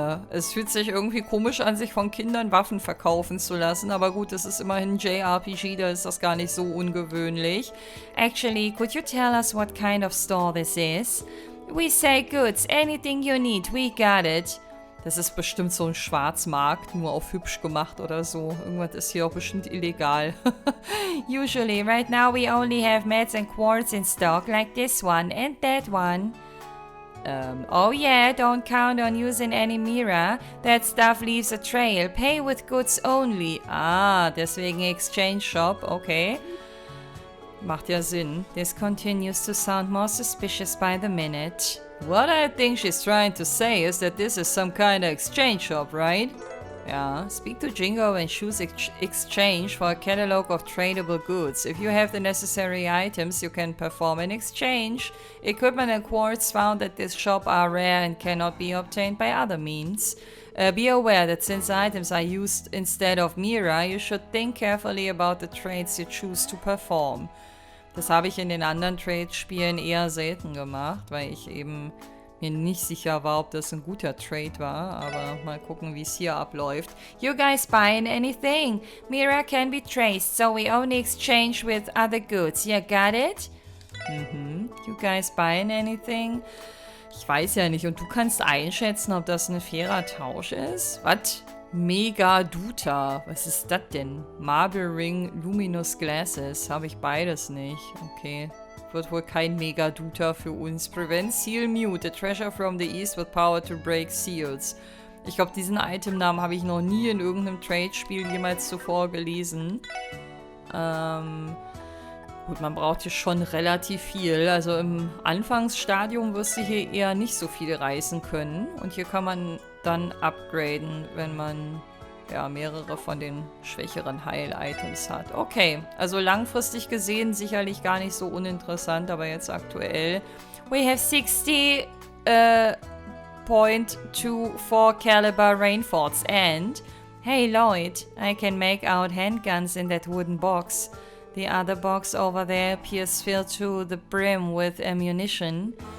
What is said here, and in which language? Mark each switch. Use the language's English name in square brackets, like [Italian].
[German] Es fühlt sich irgendwie komisch an, sich von Kindern Waffen verkaufen zu lassen. Aber gut, das ist immerhin ein JRPG, da ist das gar nicht so ungewöhnlich. [English] Actually, could you tell us what kind of store this is? We sell goods, anything you need, we got it. [German] Das ist bestimmt so ein Schwarzmarkt, nur auf hübsch gemacht oder so. Irgendwas ist hier auch bestimmt illegal. [English] Usually, right now we only have mats and quartz in stock, like this one and that one. Oh yeah, don't count on using any MEHR. That stuff leaves a trail. Pay with goods only. [German] Ah, deswegen Exchange Shop, okay. Macht ja Sinn. [English] This continues to sound more suspicious by the minute. What I think she's trying to say is that this is some kind of exchange shop, right? Yeah, speak to Jingo and choose exchange for a catalog of tradable goods. If you have the necessary items, you can perform an exchange. Equipment and quartz found at this shop are rare and cannot be obtained by other means. Be aware that since items are used instead of MEHR, you should think carefully about the trades you choose to perform. [German] Das habe ich in den anderen Trade-Spielen eher selten gemacht, weil ich eben mir nicht sicher war, ob das ein guter Trade war. Aber mal gucken, wie es hier abläuft. [English] You guys buying anything? MEHR can be traced, so we only exchange with other goods. You got it? You guys buying anything? [German] Ich weiß ja nicht. Und du kannst einschätzen, ob das ein fairer Tausch ist? Was? Mega Duta. Was ist das denn? Marble Ring, Luminous Glasses. Habe ich beides nicht. Okay. Wird wohl kein Mega Duta für uns. [English] Prevent Seal Mute. A treasure from the east with power to break seals. [German] Ich glaube, diesen Itemnamen habe ich noch nie in irgendeinem Trade-Spiel jemals zuvor gelesen. Gut, man braucht hier schon relativ viel. Also im Anfangsstadium wirst du hier eher nicht so viel reißen können. Und hier kann man dann upgraden, wenn man ja mehrere von den schwächeren Heil-Items hat. Okay, also langfristig gesehen sicherlich gar nicht so uninteressant, aber jetzt aktuell. [English] We have 60.24 caliber rainforts and hey Lloyd, I can make out handguns in that wooden box. The other box over there appears filled to the brim with ammunition.